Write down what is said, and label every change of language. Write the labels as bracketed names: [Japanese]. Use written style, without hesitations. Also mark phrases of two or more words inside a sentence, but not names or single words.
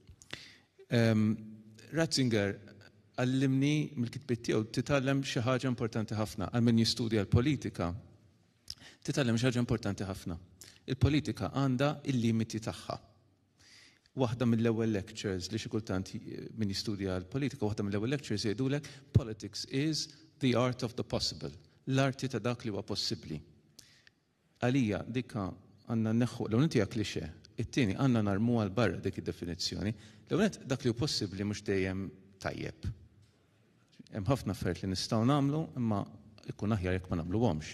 [Maltese] Ratzinger għallimni mill-kitbiet tiegħu titgħallem xi ħaġa importanti ħafna għal min jistudja l-politika. Titgħallem xi ħaġa importanti ħafna. Il-politika għandha il-limiti tagħha. Waħda mill-ewwel lectures li xi kultant min jistudja l-politika, waħda mill-ewwel lectures jgħidulek [English] politics is the art of the possible. [Maltese] L-arti ta' dak li huwa possibbli. Għalija dikka għandna neħħu l-ewwel hija klixé. It-tieni għandna narmu għal barra dik id-definizzjoni. L-ewwel dak li hu possibbli mhux dejjem tajjeb. Hemm ħafna affarijiet li nistgħu nagħmlu imma ikun aħjar jekk ma nagħmluhomx.